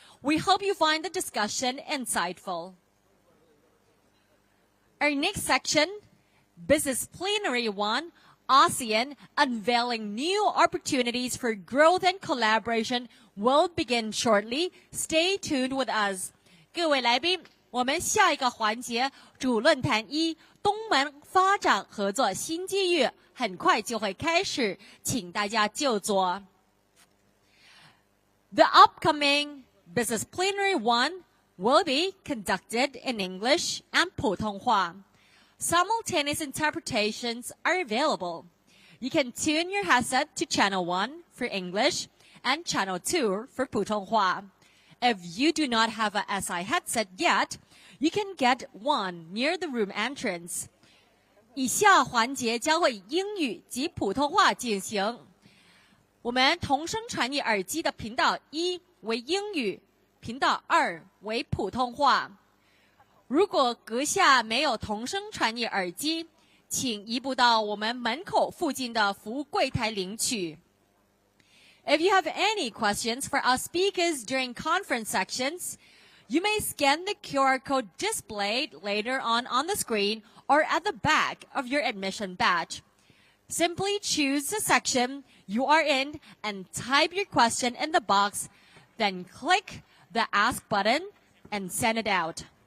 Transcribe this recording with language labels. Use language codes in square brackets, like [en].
[en] We hope you find the discussion insightful. Our next section, Business Plenary 1, ASEAN Unveiling New Opportunities for Growth and Collaboration, will begin shortly. Stay tuned with us. [zh] 各位来宾，我们下一个环节主论坛1东盟发展合作新机遇很快就会开始，请大家就座。 [en] The upcoming Business Plenary 1 will be conducted in English and 普通话. Simultaneous interpretations are available. You can tune your headset to channel 1 for English and channel 2 for 普通话. If you do not have a SI headset yet, you can get one near the room entrance. [zh] 以下环节将会以英语及普通话进行。我们同声传译耳机的频道1为英语，频道2为普通话。如果阁下没有同声传译耳机，请移步到我们门口附近的服务柜台领取。 [en] If you have any questions for our speakers during conference sections, you may scan the QR code displayed later on the screen or at the back of your admission badge. Simply choose the section you are in and type your question in the box, then click the Ask button and send it out.